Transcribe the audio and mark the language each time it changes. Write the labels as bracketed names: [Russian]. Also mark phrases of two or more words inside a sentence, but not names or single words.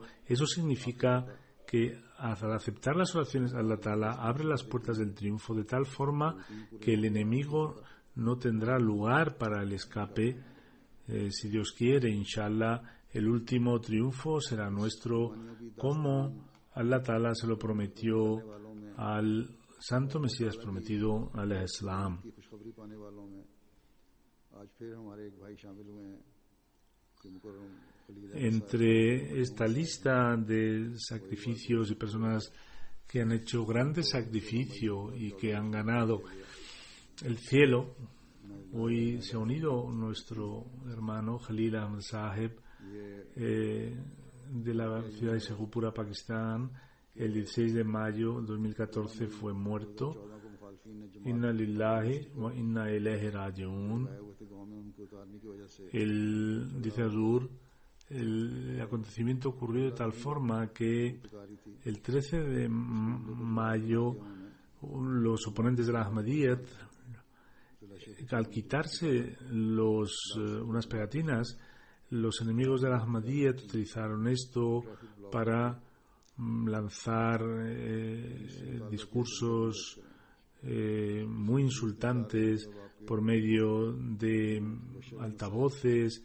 [Spanish] Eso significa que al aceptar las oraciones, [Arabic] الله تعالى [Spanish] abre las puertas del triunfo de tal forma que el enemigo no tendrá lugar para el escape. Si Dios quiere, inshallah, el último triunfo será nuestro, como [Arabic] الله تعالى [Spanish] se lo prometió al Santo Mesías prometido, [Arabic] عليه السلام. [Spanish] Entre esta lista de sacrificios y personas que han hecho grandes sacrificios y que han ganado el cielo, hoy se ha unido nuestro hermano Khalil Ahmad Saheb de la ciudad de Sheikhupura, Pakistán. El 16 de mayo de 2014 fue muerto. [Arabic] إنا لله وإنا إليه راجعون. [Spanish] Dice Azur, el acontecimiento ocurrió de tal forma que el 13 de mayo los oponentes de la Ahmadiyyat, al quitarse unas pegatinas, los enemigos de la Ahmadiyyat utilizaron esto para lanzar discursos muy insultantes por medio de altavoces.